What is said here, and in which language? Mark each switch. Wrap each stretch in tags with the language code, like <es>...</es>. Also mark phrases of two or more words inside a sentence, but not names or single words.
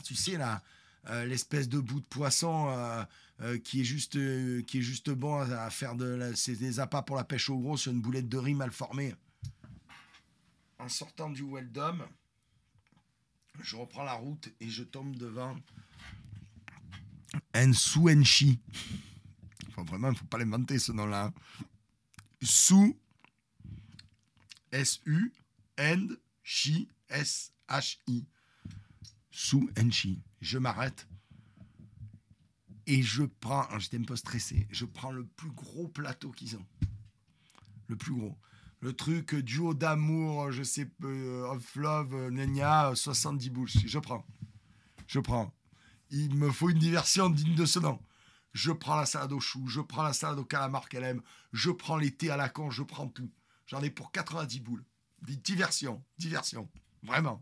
<fr>Tu sais, là, l'espèce de bout de poisson qui est juste bon à faire c'est des appâts pour la pêche au gros sur une boulette de riz mal formée. En sortant du Weldom, je reprends la route et je tombe devant un Su-Enchi. Enfin, vraiment, il ne faut pas l'inventer ce nom-là. Su, S-U, End, Chi, S-H-I. Su-Enchi. Je m'arrête et je prends, j'étais un peu stressé, je prends le plus gros plateau qu'ils ont. Le plus gros. Le truc duo d'amour, je sais pas,</fr> <en>of love,</en> <fr>Nenia, 70 boules. Je prends. Il me faut une diversion digne de ce nom. Je prends la salade aux choux, je prends la salade au calamar qu'elle aime, je prends les thés à la con, je prends tout. J'en ai pour 90 boules. Diversion. Vraiment.</fr>